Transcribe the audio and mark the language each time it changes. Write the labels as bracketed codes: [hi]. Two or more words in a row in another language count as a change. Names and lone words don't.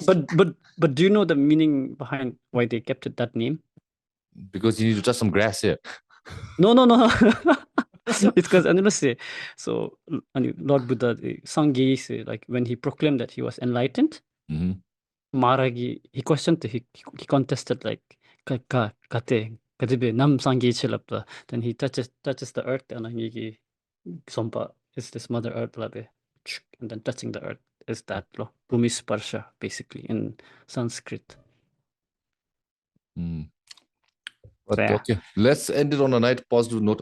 [en] But do you know the meaning behind why they kept it that name? Because you need to touch some grass here. No. It's because so Lord Buddha, Sangye, like when he proclaimed that he was enlightened, Maragi, he questioned, he contested like [dz] kate nam Sangye chilapta. [en] Then he touches the earth and he sompa is this mother earth labe. And then touching the earth is that lo Bhumi Sparsha basically in Sanskrit. But okay, let's end it on a nice positive note.